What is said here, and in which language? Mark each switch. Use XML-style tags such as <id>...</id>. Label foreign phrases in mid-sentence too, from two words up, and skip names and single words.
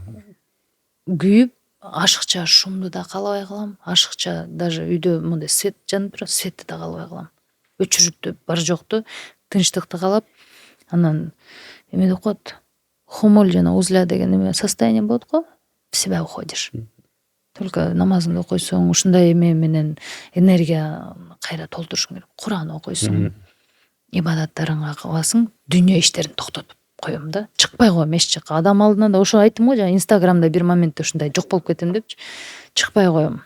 <ky>күйүп, ашыкча шумду да каалабай калам. Ашыкча даже үйдө мындай свет жанып турат, светти да каалабай калам. Өчүрүктү, бар жокту, тынчтыкты каалап, анан эме деп коет. Хумуль жана узля деген эме состояние болот го.</ky> <ru>В себя уходишь.</ru> <ky>Только намазыңды окуйсуң, ушундай эме менен энергия кайра толтурушуң керек. Куран окуйсуң, ибадаттарыңа кыласың, дүйнө иштерин токтотуп коем да. Чыкпай коем эч жакка. Адам алдына да ошо айттым го, жана Инстаграмда бир моментте ушундай жок болуп кетем депчи. Чыкпай коем.</ky>